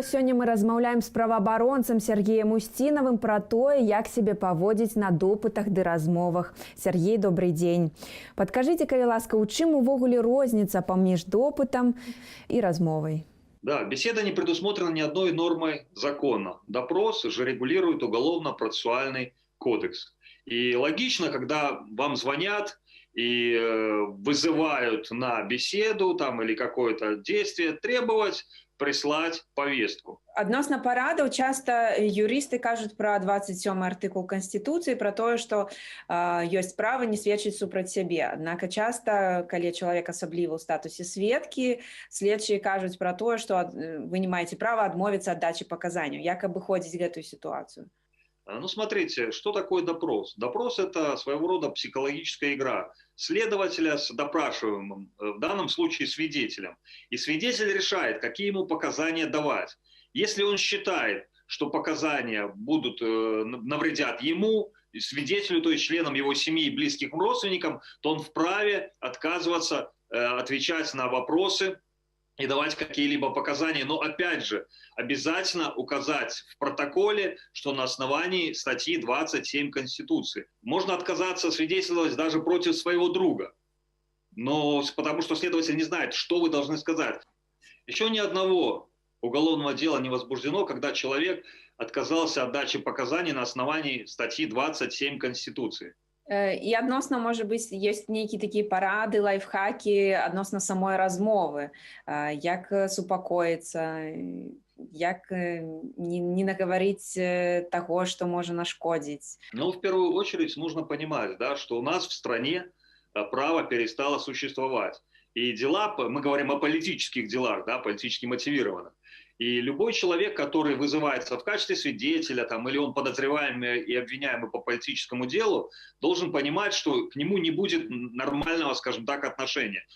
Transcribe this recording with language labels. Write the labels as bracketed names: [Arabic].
[Belarusian] Сёння мы размаўляем з праваабаронцам Сергеем Устінавым пра тое, як сябе паводзіць на допытах ды размовах. Сергей, добрый дзень. Падкажыце, калі ласка, у чым увогуле розніца паміж допытам і размовай? [Russian] Да, беседа не предусмотрена ни одной нормой закона. Допрос же регулирует уголовно-процессуальный кодекс. И логично, когда вам звонят и вызывают на беседу там, или какое-то действие, требовать прислать повестку. [Belarusian] Адносна парадаў часта юрысты кажуць пра 27 артыкул Канституцыі, пра тое, што ёсць права не сведчыць супраць сябе. Аднак часта, калі чалавек асабліва ў статусе сведкі, следчыя кажуць пра тое, што вы не маеце права адмовіцца ад дачы паказанняў. Як абыходзіць гэтую сітуацыю? [Russian] Ну, смотрите, что такое допрос? Допрос – это своего рода психологическая игра следователя с допрашиваемым, в данном случае свидетелем. И свидетель решает, какие ему показания давать. Если он считает, что показания будут навредят ему, свидетелю, то есть членам его семьи и близким родственникам, то он вправе отказываться отвечать на вопросы и давать какие-либо показания. Но опять же, обязательно указать в протоколе, что на основании статьи 27 Конституции. Можно отказаться свидетельствовать даже против своего друга, но потому что следователь не знает, что вы должны сказать. Еще ни одного уголовного дела не возбуждено, когда человек отказался от дачи показаний на основании статьи 27 Конституции. [Belarusian] І адносна, можа быць, ёсць нейкія такія парады, лайфхакі адносна самой размовы, як супакоіцца, як не нагаварыць таго, што можа нашкодзіць. [Russian] Ну, в первую очередь нужно понимать, да, что у нас в стране право перестало существовать. И дела, мы говорим о политических делах, да, политически мотивированных. И любой человек, который вызывается в качестве свидетеля, там, или он подозреваемый и обвиняемый по политическому делу, должен понимать, что к нему не будет нормального, скажем так, отношения.